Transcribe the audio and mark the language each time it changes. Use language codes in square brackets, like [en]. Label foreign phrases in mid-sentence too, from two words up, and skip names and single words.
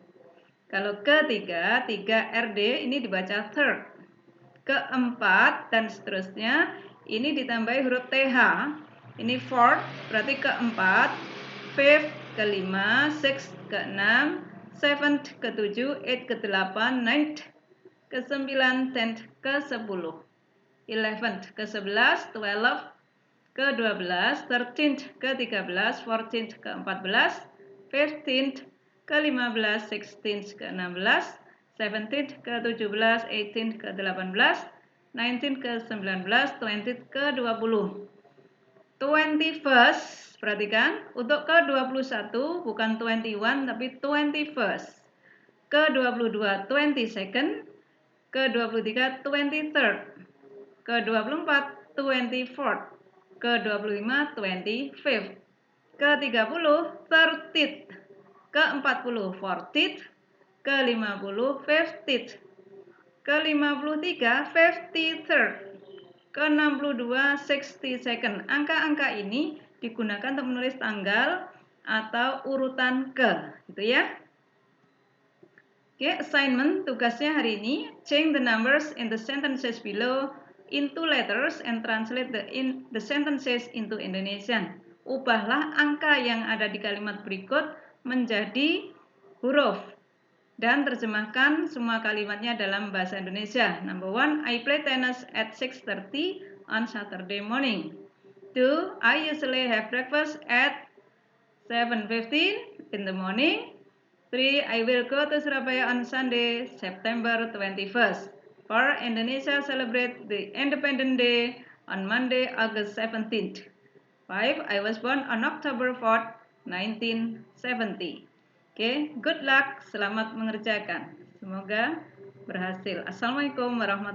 [id] Kalau ketiga 3 RD ini dibaca third. Keempat dan seterusnya ini ditambahi huruf TH. Ini fourth berarti keempat, fifth kelima, sixth keenam, seventh ketujuh, eighth ke-8, ninth ke-9, tenth ke-10, 11th ke-11, 12th ke-12, 13th ke-13, 14th ke-14, 15th ke-15, 16th ke-16, 17th ke-17, 18th ke-18, 19th ke-19, 20th ke-20. 21st, perhatikan, untuk ke-21 bukan 21 tapi 21st. Ke-22 22nd, ke-23 23rd, ke-24 24th, ke-25 25th, ke-30 30th, ke-40 40th, ke-50 50th, ke-53 53rd, ke-62 62nd. Angka-angka ini digunakan untuk menulis tanggal atau urutan ke, gitu ya. Oke, assignment tugasnya hari ini, [en] change the numbers in the sentences below into letters and translate the sentences into Indonesian. [id] Ubahlah angka yang ada di kalimat berikut menjadi huruf dan terjemahkan semua kalimatnya dalam bahasa Indonesia. [en] Number 1, I play tennis at 6:30 on Saturday morning. 2, I usually have breakfast at 7:15 in the morning. 3, I will go to Surabaya on Sunday, September 21st. 4, Indonesia celebrate the Independence Day on Monday, August 17th. 5, I was born on October 4th, 1970. Oke, good luck, [id] selamat mengerjakan. Semoga berhasil. [ar] السلام عليكم ورحمة الله وبركاته.